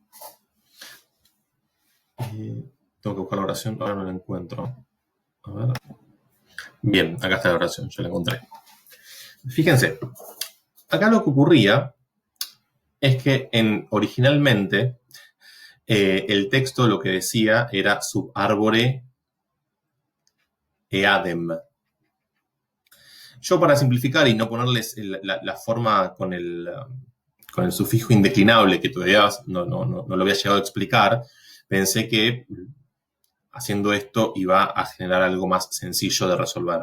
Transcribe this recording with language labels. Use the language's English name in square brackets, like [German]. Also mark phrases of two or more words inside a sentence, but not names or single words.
[Spanish] Tengo que buscar la oración, ahora no la encuentro. A ver. Bien, acá está la oración, yo la encontré. Fíjense, acá lo que ocurría es que originalmente el texto lo que decía era [Latin] sub arbore eadem. [Spanish] Yo para simplificar y no ponerles la forma con el sufijo indeclinable, que todavía no lo había llegado a explicar, pensé que haciendo esto iba a generar algo más sencillo de resolver.